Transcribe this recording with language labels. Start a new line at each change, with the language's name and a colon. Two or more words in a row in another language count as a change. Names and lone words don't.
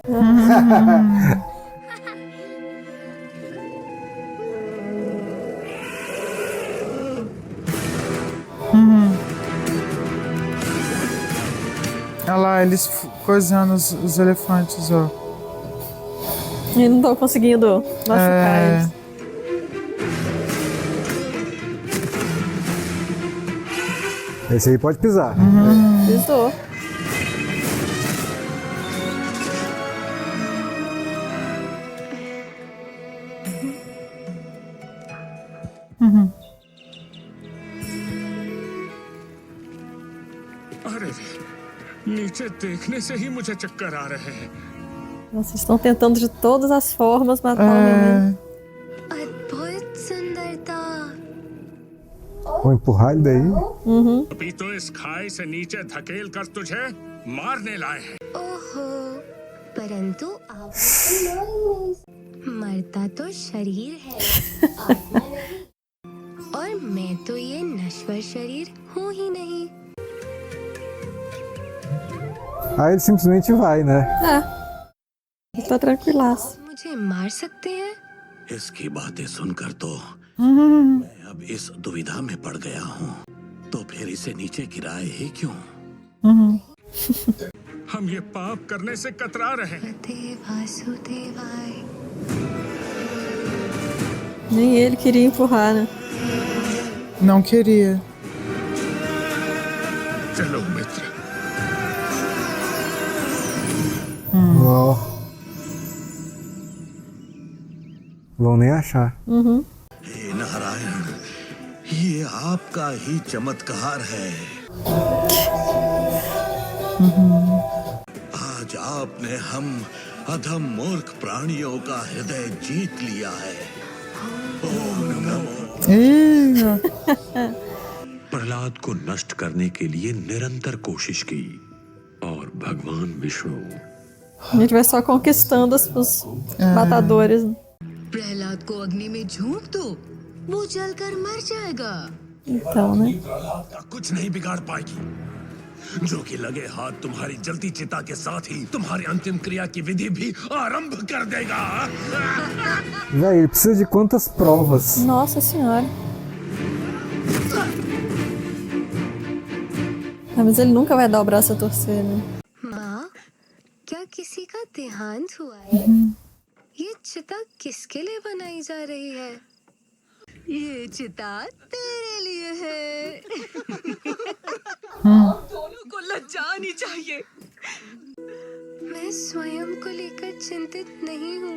Portuguese: Olha lá, eles coisando os elefantes, ó. E não estão conseguindo machucar eles. Esse aí pode pisar. Pisou.
Hindi: अरे नीचे देखने से ही मुझे चक्कर आ रहे हैं।
Portuguese: Nossa, estão tentando de todas as formas matar o menino.
Hindi: अद्भुत सुंदरता।
Portuguese: Vou empurrar ele daí.
Hindi: अभी तो इस खाई से नीचे धकेल कर तुझे मारने लाए हैं। ओहो, परंतु आप मरता तो शरीर है, आत्मा नहीं। और मैं तो ये नश्वर शरीर हूँ ही नहीं।
Portuguese: Aí ele simplesmente vai, né? Ele tá tranquilaço.
Hindi: मुझे मार सकते हैं? इसकी बातें सुनकर तो मैं अब इस दुविधा में पड़ गया हूँ। तो फिर इसे नीचे गिराए ही क्यों? हम ये पाप करने से कतरा रहे हैं। वासुदेवाय।
Portuguese: Nem ele queria empurrar, né? Não queria.
Hindi: चलो मित्र।
Portuguese: Ó. Vão nem achar.
Hindi: हे नारायण, ये आपका ही चमत्कार है। आज आपने हम अधम मूर्ख प्राणियों का हृदय जीत लिया है। ओम नमो।
Portuguese: Ih,
Hindi: प्रहलाद को नष्ट करने के लिए निरंतर कोशिश की और भगवान विष्णु
Portuguese: A gente vai só conquistando os matadores. Né?
Hindi: प्रहलाद को अग्नि में झोंक दो, वो जलकर मर जाएगा।
Portuguese: Então, né?
Hindi: प्रहलाद का कुछ नहीं बिगाड़ पाएगी। जो कि लगे हाथ तुम्हारी जलती चिता के साथ ही तुम्हारी अंतिम क्रिया की विधि भी आरंभ कर देगा।
Portuguese: Véi, ele precisa de quantas provas? Nossa senhora. Mas ele nunca vai dar o braço a torcer, né?
Hindi: माँ, क्या किसी का देहांत हुआ है? ये चिता किसके लिए बनाई जा रही है? ये चिता तेरे लिए है। दोनों को लज्जा आनी चाहिए। मैं स्वयं को लेकर चिंतित नहीं हूँ।